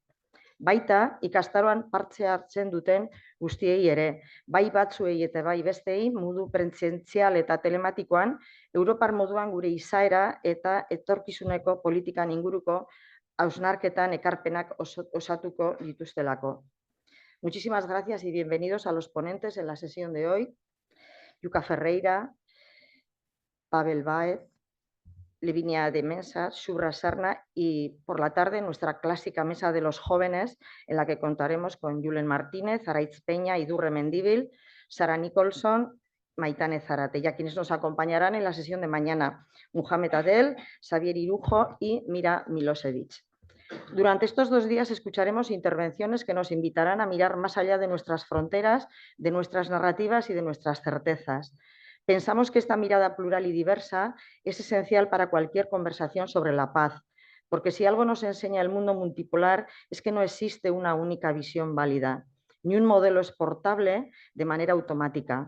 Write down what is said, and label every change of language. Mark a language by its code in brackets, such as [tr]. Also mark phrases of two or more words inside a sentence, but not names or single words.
[eu] Baita, ikastaroan parte hartzen duten guztiei ere, bai batzuei eta bai besteei, modu presentzial eta telematikoan, Europar moduan gure izaera eta etorkizuneko politikan inguruko hausnarketan ekarpenak osatuko dituztelako. [es] Muchísimas gracias y bienvenidos a los ponentes en la sesión de hoy. Yuka Ferreira, Pavel Baez, Livinia de Mesa, Shubra Sarna y por la tarde nuestra clásica mesa de los jóvenes en la que contaremos con Julen Martínez, Araitz Peña, Idurre Mendíbil, Sara Nicholson, Maitane Zarate, y a quienes nos acompañarán en la sesión de mañana, Muhammad Adel, Xavier Irujo y Mira Milosevic. Durante estos 2 días escucharemos intervenciones que nos invitarán a mirar más allá de nuestras fronteras, de nuestras narrativas y de nuestras certezas. Pensamos que esta mirada plural y diversa es esencial para cualquier conversación sobre la paz, porque si algo nos enseña el mundo multipolar es que no existe una única visión válida, ni un modelo exportable de manera automática.